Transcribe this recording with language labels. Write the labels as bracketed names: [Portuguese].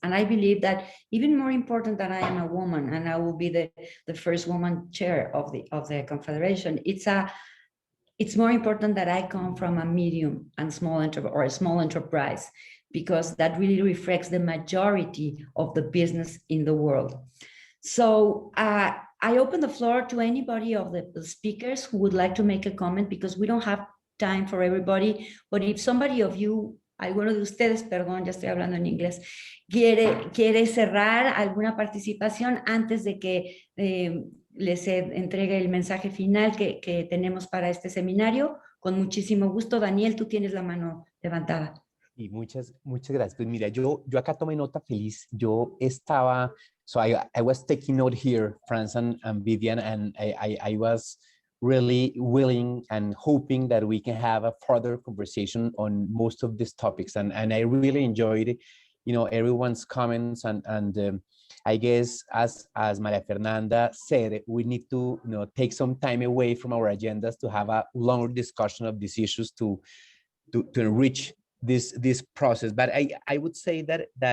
[English] And I believe that even more important that I am a woman, and I will be the first woman chair of the Confederation, it's more important that I come from a medium and small enterprise, because that really reflects the majority of the business in the world. So I open the floor to anybody of the speakers who would like to make a comment, because we don't have time for everybody. But if somebody of you, [Spanish] alguno de ustedes, perdón, ya estoy hablando en inglés, quiere cerrar alguna participación antes de que les entregue el mensaje final que tenemos para este seminario, con muchísimo gusto. Daniel, tú tienes la mano levantada. Y muchas gracias. Pues mira, yo acá tomé nota feliz. Yo estaba, [English] so I was taking note here, Franz and Vivian, and I was really willing and hoping that we can have a further conversation on most of these topics. And I really enjoyed, you know, everyone's comments, and I guess as Maria Fernanda said, we need to, you know, take some time away from our agendas to have a longer discussion of these issues to enrich this process. But I would say that